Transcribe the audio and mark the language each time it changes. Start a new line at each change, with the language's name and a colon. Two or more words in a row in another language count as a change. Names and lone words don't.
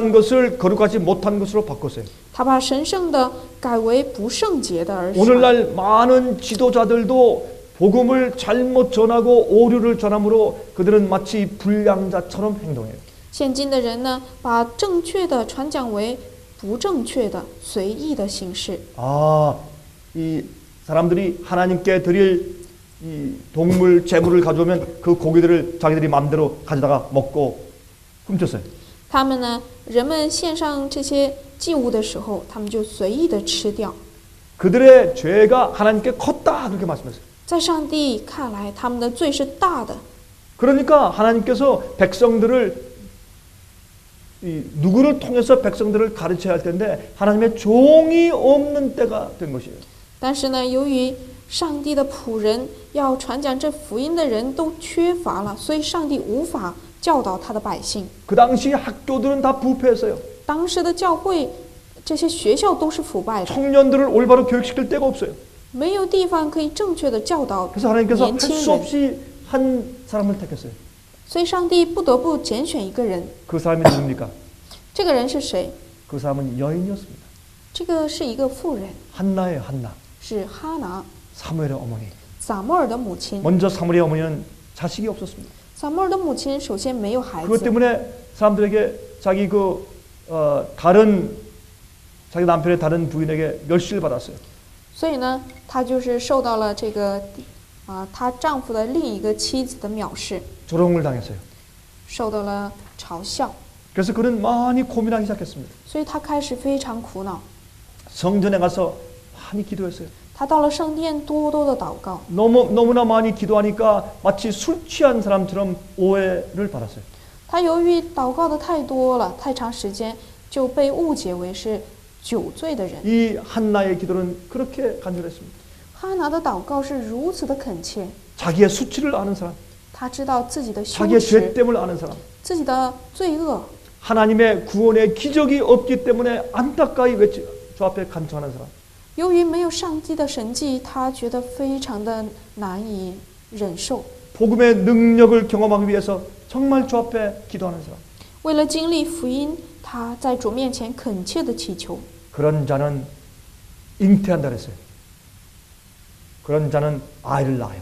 Korean: 거룩한 것을 거룩하지 못한 것으로 바꿨어요.
Chinese: 他把神圣的改为不圣洁的而传。
Korean: 오늘날 많은 지도자들도 복음을 잘못 전하고 오류를 전함으로 그들은 마치 불량자처럼 행동해요.
Chinese: 现今的人呢，把正确的传讲为不正确的、随意的形式。
Korean: 아, 이 사람들이 하나님께 드릴 이 동물 재물을 가져오면 그 고기들을 자기들이 마음대로 가져다가 먹고 훔쳤어요.
Chinese: 他们呢，人们献上这些祭物的时候，他们就随意的吃掉。
Korean: 그들의 죄가 하나님께 컸다 그렇게 말씀했어요.
Chinese: 在上帝看来，他们的罪是大的，
Korean: 그러니까 하나님께서 백성들을 이 누구를 통해서 백성들을 가르쳐야 할 텐데 하나님의 종이 없는 때가 된 것이에요.
Chinese: 但是呢，由于上帝的仆人要传讲这福音的人都缺乏了，所以上帝无法教导他的百姓。
Korean: 그 당시 학교들은 다 부패했어요.
Chinese: 当时的教会，这些学校都是腐败的，
Korean: 청년들을 올바로 교육시킬 데가 없어요.
Chinese: 没有地方可以正确的教导
Korean: 그래서 하나님께서
Chinese: 年
Korean: 할
Chinese: 轻
Korean: 수
Chinese: 人，
Korean: 없이 한 사람을 택했어요.
Chinese: 所以上帝不得不拣选一个人。
Korean: 그 사람이 누굽니까?
Chinese: 这个人是谁？
Korean: 그 사람은 여인이었습니다.
Chinese: 这个是一个妇人，
Korean: 한나예요, 한나.
Chinese: 是哈拿，
Korean: 사무엘의 어머니.
Chinese: 撒母耳的母亲。
Korean: 먼저 사무엘의 어머니는 자식이 없었습니다.
Chinese: 撒母耳的母亲首先没有孩
Korean: 그것
Chinese: 子，
Korean: 때문에 사람들에게 자기 자기 남편의 다른 부인에게 멸시를 받았어요.
Chinese: 所以呢，她就是受到了这个她丈夫的另一个妻子的藐视，
Korean: 조롱을 당했어요.
Chinese: 受到了嘲笑，
Korean: 그래서 그는 많이 고민하기 시작했습니다.
Chinese: 所以她开始非常苦恼。
Korean: 성전에 가서 많이 기도했어요.
Chinese: 她到了圣殿，多多的祷告。
Korean: 너무나 많이 기도하니까 마치 술 취한 사람처럼 오해를 받았어요.
Chinese: 她由于祷告的太多了，太长时间，就被误解为是酒醉的人。
Korean: 이 한나의 기도는 그렇게 간절했습니다.
Chinese: 哈拿的祷告是如此的恳切，
Korean: 자기의 수치를 아는 사람,
Chinese: 她知道自己的羞
Korean: 자기의
Chinese: 耻，
Korean: 죄됨을 아는 사람,
Chinese: 自己的罪恶，
Korean: 하나님의 구원의 기적이 없기 때문에 안타까이 주 앞에 간청하는 사람.
Chinese: 由于没有上帝的神迹，她觉得非常的难以忍受。
Korean: 복음의 능력을 경험하기 위해서 정말 주 앞에 기도하는 사람.
Chinese: 为了经历福音，她在主面前恳切的祈求。
Korean: 그런 자는 잉태한다 그랬어요. 그런 자는 아이를 낳아요.